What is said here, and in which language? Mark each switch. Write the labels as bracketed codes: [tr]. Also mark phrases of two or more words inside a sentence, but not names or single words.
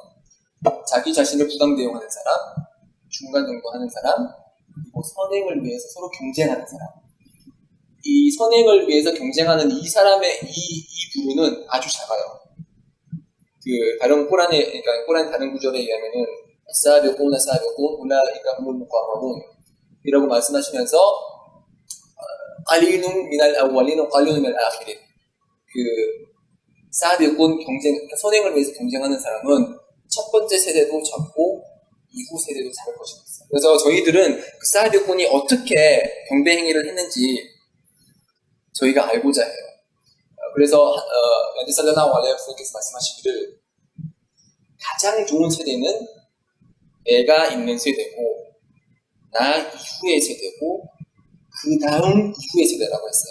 [ko] 자기 자신을 부당대우하는 사람, 중간 정도 하는 사람, 그리고 선행을 위해서 서로 경쟁하는 사람. 이 선행을 위해서 경쟁하는 이 사람의 이 부류는 아주 작아요. 그 다른 그러니까 꼬란 다른 구절에 의하면은 [ar] السابقون أولئك هم المقربون [ko] 이라고 말씀하시면서 [ar] قليل من الأولين وقليل من الآخرين. [ko] 그 사비꾼 그러니까 선행을 위해서 경쟁하는 사람은 첫 번째 세대도 적고 이후 세대도 작을 것이다. 그래서 저희들은 그 사비꾼이 어떻게 경배 행위를 했는지 저희가 알고자 해요. 그래서 [ar] نبي صلى الله عليه وسلم [ko] 께서 말씀하시기를 가장 좋은 세대는 내가 있는 세대고 나 이후의 세대고 그 다음 이후의 세대라고 했어요.